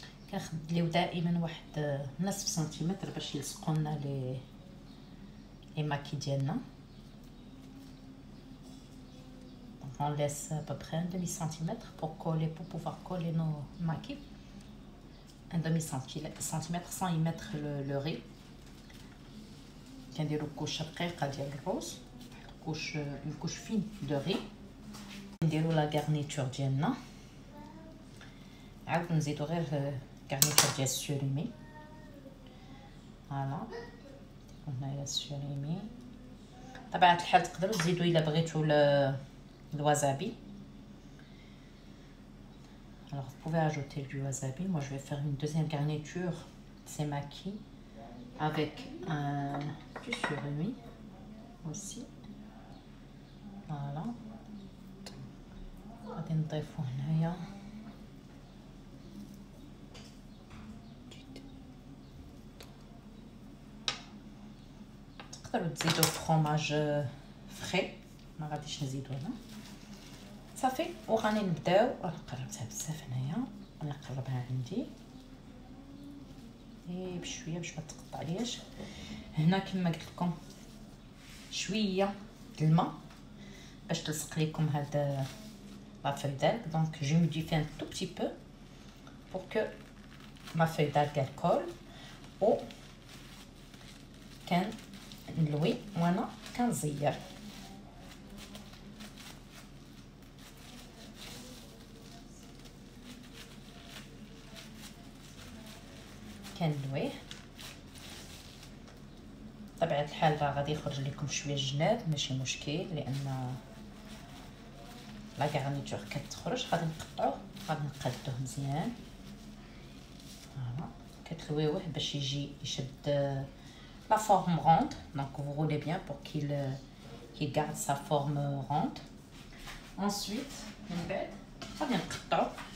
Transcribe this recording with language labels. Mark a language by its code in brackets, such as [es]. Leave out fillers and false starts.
[ar] كنخدليو دائما واحد نصف سنتيمتر باش يلصقوا لنا لي ماكي ديالنا. [fr] دونك on laisse à peu près un demi centimètre pour coller, pour pouvoir coller nos maquis. Un demi centimètre sans y mettre le riz. [ar] كنديرو كوش رقيقه ديال الروز، [fr] une couche fine de riz. [ar] نديرو لا غارنيتور ديالنا. عاود نزيدو غير غارنيتور ديال السوريمي. فوالا هنايا السوريمي. طبيعة الحال تقدروا تزيدوا الا بغيتو الوازابي. [fr] Alors vous pouvez ajouter du wasabi. Moi je vais faire une deuxième garniture de ces maquis avec du surimi aussi. Voilà. [ar] غادي نضيفو هنايا تقدروا تزيدوا فخوماج فري، ما غاديش نزيدو هنا. صافي وغادي نبداو. قربتها بزاف هنايا، انا نقربها عندي بشويه باش ما تقطع لياش. هنا كما قلت لكم شويه الماء باش تلصق لكم هاد لا فeuille d'algue. [fr] Donc j'humidifie un tout petit peu pour que ma feuille d'algue elle colle. [ar] و كنلوي وانا كنزير. كنلويه بطبيعة الحال راه غادي يخرج لكم شويه الجناب، ماشي مشكل، لان لا غارنيتور كتخرج. غادي نقطعوه، غادي نقادوه مزيان. فوالا كتلويوه باش يجي يشد la forme ronde. [fr] Donc vous roulez bien pour qu'il garde sa forme ronde. [ar] Ensuite من بعد غادي نقطعو.